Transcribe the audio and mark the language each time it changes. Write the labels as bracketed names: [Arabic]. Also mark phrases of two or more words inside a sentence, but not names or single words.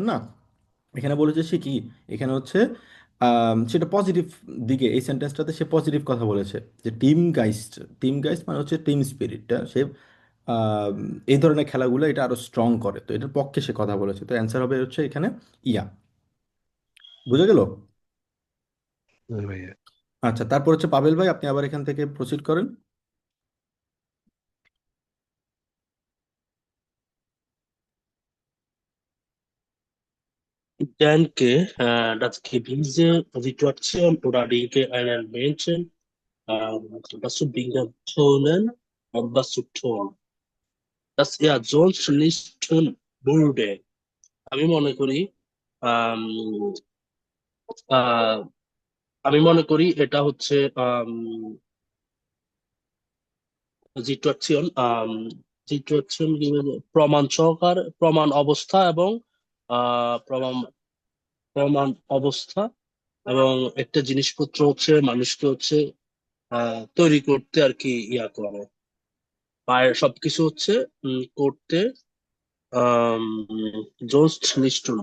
[Bangla] না, এখানে বলেছে সে কি, এখানে হচ্ছে সেটা পজিটিভ দিকে, এই সেন্টেন্সটাতে সে পজিটিভ কথা বলেছে, যে [German] Teamgeist [Bangla] মানে হচ্ছে [English] team spirit [Bangla] সে আম, এই ধরনের খেলাগুলো এটা আরো স্ট্রং করে, তো এটার পক্ষে সে কথা বলেছে। তো অ্যান্সার হবে হচ্ছে এখানে ইয়া। বুঝে গেল? হ্যাঁ ভাইয়া। আচ্ছা, তারপর হচ্ছে পাবেল ভাই, আপনি আবার এখান থেকে প্রসিড করেন। [German] Ich denke, dass gewisse Situationen oder Dinge einen Menschen dazu bringen können, etwas zu tun, das er sonst nicht tun würde. [Bangla] আমি মনে করি আম, আহ, আমি মনে করি এটা হচ্ছে সিচুয়েশন সিচুয়েশন প্রমাণ সহকার প্রমাণ অবস্থা এবং প্রমাণ প্রমাণ অবস্থা এবং একটা জিনিসপত্র হচ্ছে মানুষকে হচ্ছে তৈরি করতে আর কি ইয়া করে, আর সবকিছু হচ্ছে করতে জোস্ট নিষ্ঠুর।